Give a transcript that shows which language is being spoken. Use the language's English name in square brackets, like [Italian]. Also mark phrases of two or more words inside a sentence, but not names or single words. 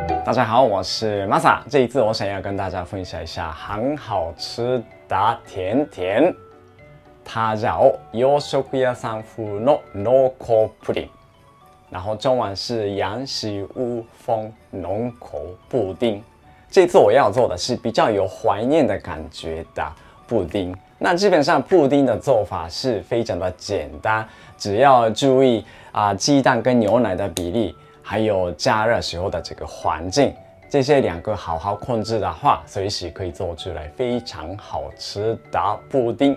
[Chinese] 大家好，我是 Masa。这一次我想要跟大家分享一下很好吃的甜甜，它叫 [Japanese] 洋食屋さん風の濃厚布丁， [Chinese] 然后中文是洋食屋风浓口布丁。这次我要做的是比较有怀念的感觉的布丁。那基本上布丁的做法是非常的简单，只要注意鸡蛋跟牛奶的比例，还有加热时候的这个环境，这些两个好好控制的话，随时可以做出来非常好吃的布丁。